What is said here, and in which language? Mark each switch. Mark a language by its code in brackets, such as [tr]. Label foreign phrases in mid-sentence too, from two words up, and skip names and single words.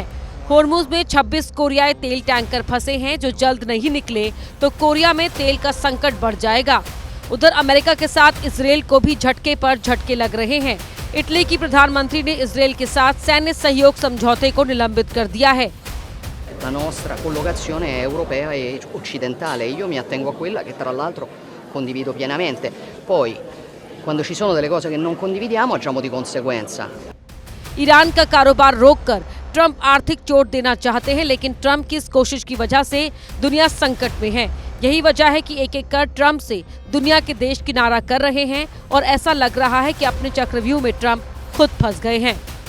[hi] होर्मुज में 26 कोरियाई तेल टैंकर फंसे हैं, जो जल्द नहीं निकले तो कोरिया में तेल का संकट बढ़ जाएगा। उधर अमेरिका के साथ इजरायल को भी झटके पर झटके लग रहे हैं। इटली की प्रधानमंत्री ने इजरायल के साथ सैन्य सहयोग समझौते को निलंबित कर दिया है। [it] La nostra collocazione è europea e occidentale. Io mi attengo a quella che tra l'altro condivido pienamente. Poi, quando ci sono delle cose che non condividiamo, agiamo di conseguenza. [hi] ईरान का कारोबार रोककर ट्रंप आर्थिक चोट देना चाहते हैं, लेकिन ट्रंप की इस कोशिश की वजह से दुनिया संकट में है। यही वजह है कि एक-एक कर ट्रंप से दुनिया के देश किनारा कर रहे हैं और ऐसा लग रहा है कि अपने चक्रव्यूह में ट्रंप खुद फंस गए हैं।